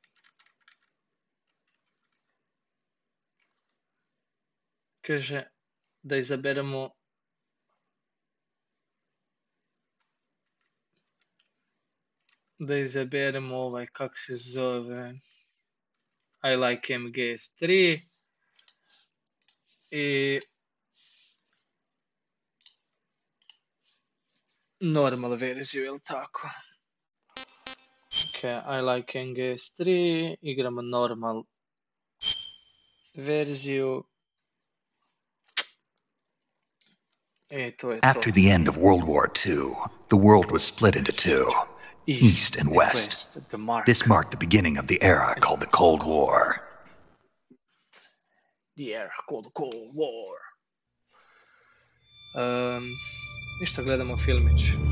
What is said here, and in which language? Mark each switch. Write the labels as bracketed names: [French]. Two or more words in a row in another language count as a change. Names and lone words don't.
[Croatian] Kaže, Da izaberemo ovaj, kak se zove, [English] I like MGS3 [Croatian] i normal verziju, jel tako? Ok, [English] I like MGS3, [Croatian] igramo normal verziju. To je to. [English] After the end of World War II, the world was split into two, East and West. This marked the beginning of the era called the Cold War. The era called the Cold War. [Croatian] Ništa, gledamo filmić.